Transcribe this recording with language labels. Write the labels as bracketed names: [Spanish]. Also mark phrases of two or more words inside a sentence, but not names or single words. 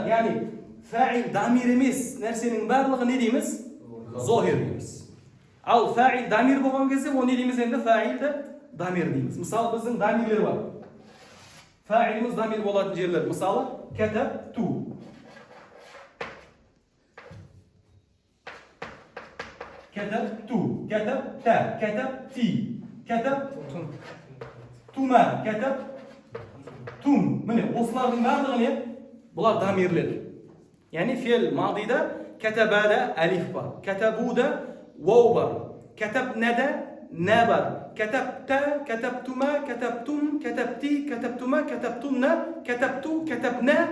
[Kazakh] Яғни фаил дамир емес нәрсенің барлығы не дейміз? Захир дейміз. Ал фаил дамир болған кезде, ол не дейміз енді? Фаилді дамир дейміз. Мысалы, біздің дамирлер бар. Фаиліміз дамир болатын жерлер. Мысалы, катабту. [Arabic] كتبت كتبت كتبتي كتبتم тума كتبتم [Kazakh] міне осылардың барлығы не? Бұлар дамирлер. Яғни фе'л мадида катабада алиф бар, катабуда вау бар, катабнада на бар, [Arabic] كتبت كتبتما كتبتم كتبت كتبتما كتبتن كتبت كتبنا.